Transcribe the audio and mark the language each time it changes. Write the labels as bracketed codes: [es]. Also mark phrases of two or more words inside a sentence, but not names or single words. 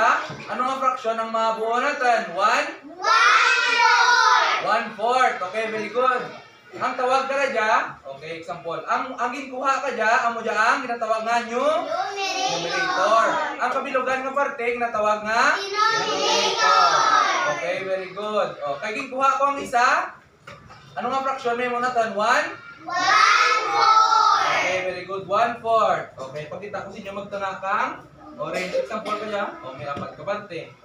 [tl] Ano ang fraksyon ng mabuo natin? [en] 1/4. Okay, very good. [hil] Ang tawag ka na dyan, okay, example. Ang ginkuha ka dyan, amo dyan ang ginatawag nga numerator. Ang kabilugan nga parte, ginatawag nga denominator. [en] Okay, very good. [hil] Kaya ginkuha ko ang isa, ano nga fraksyon may mo natin? 1/4. [en] Okay, very good. 1/4. [hil] Okay, pagkita ko sa inyo magtanga kang orange. Example ka dyan, may 4 ka parte.